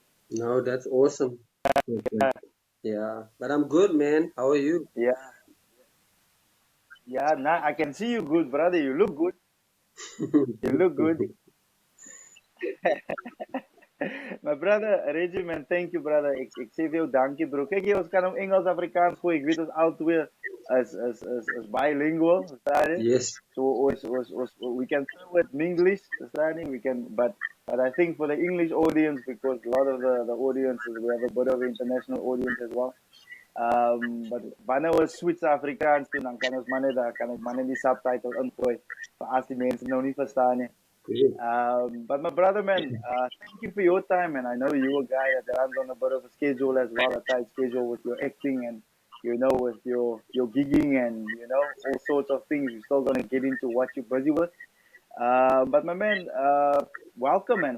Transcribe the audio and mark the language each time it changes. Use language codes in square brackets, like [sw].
[en] No, that's awesome. Yeah, but I'm good, man. How are you? Yeah. Nah, I can see you good, brother. You look good. You look good. My brother, Reggie, man, thank you, brother. [af] Ek sê vir jou dankie, bro. Kyk jy, ons kan hom Engels Afrikaans gooi. Ek weet ons albei is bilingual, verstaan jy? [en] Yes. So we can throw it in English, [af] verstaan jy? [en] We can, but I think for the English audience, because a lot of the audiences, we have a bit of an international audience as well. [af] But wanneer ons switch Afrikaans doen, dan kan ek maar net die subtitle ingooi vir as die mense nou nie verstaan nie. [en] But my brother, man, thank you for your time, and I know you're a guy that runs on a bit of a schedule as well, a tight schedule with your acting and, you know, with your gigging and, you know, all sorts of things. You're still going to get into what you're busy with. But my man, welcome, man.